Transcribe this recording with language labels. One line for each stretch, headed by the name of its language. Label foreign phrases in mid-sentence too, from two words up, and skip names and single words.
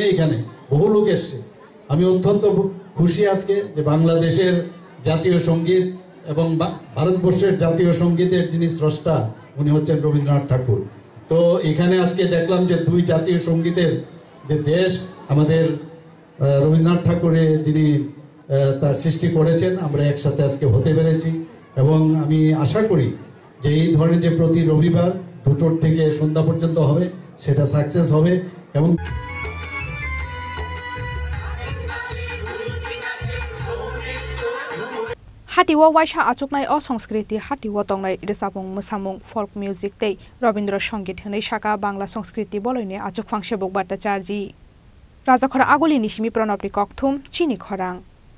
Bangla: এখানে বহু লোক এসছে আমি অত্যন্ত খুশি আজকে যে বাংলাদেশের জাতীয় সঙ্গীত এবং ভারতবর্ষের জাতীয় সঙ্গীতের যিনি স্রষ্টা উনি হচ্ছেন রবীন্দ্রনাথ ঠাকুর তো এখানে আজকে দেখলাম যে দুই জাতীয় সঙ্গীতের যে দেশ আমাদের রবীন্দ্রনাথ ঠাকুরে যিনি তার সৃষ্টি করেছেন আমরা একসাথে আজকে হতে পেরেছি এবং আমি আশা করি যে এই ধরনের যে প্রতি রবিবার 2টোর থেকে সন্ধ্যা পর্যন্ত হবে সেটা সাকসেস হবে এবং
Kok Borok: Hati o waisa achuknai o Sanskriti Hati o tongnai Rwjakha Mosamung
English: folk music
Kok Borok: tei Rabindra Songit hinoi Sakha Bangla Sanskriti Boloini achukphang Sebuk Bhattacharya Rwjakha agulini simi pranabni kokthum Chini khorang